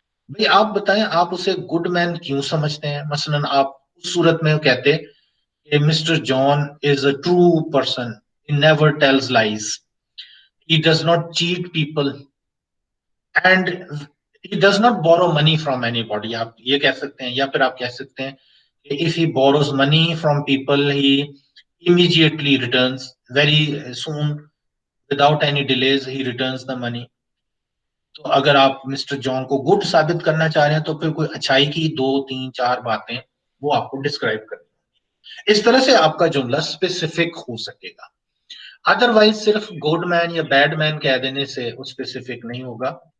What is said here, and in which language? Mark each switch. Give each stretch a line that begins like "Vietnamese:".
Urdu: بھئی آپ بتائیں آپ اسے گڈ مین کیوں سمجھتے ہیں؟ مثلا آپ اس صورت میں کہتے کہ
English: Mister John is a true person, he never tells lies, he does not cheat people and he does not borrow money from anybody.
Urdu: آپ یہ کہہ سکتے ہیں، یا پھر آپ کہہ سکتے ہیں کہ
English: if he borrows money from people he immediately returns very soon without any delays he returns the money.
Urdu: تو اگر آپ مسٹر جان کو گڈ ثابت کرنا چاہ رہے ہیں تو پھر کوئی اچھائی کی دو تین چار باتیں وہ آپ کو ڈسکرائب کرنی، اس طرح سے آپ کا جملہ اسپیسیفک ہو سکے گا. ادروائز صرف گڈ مین یا بیڈ مین کہہ دینے سے وہ اسپیسیفک نہیں ہوگا.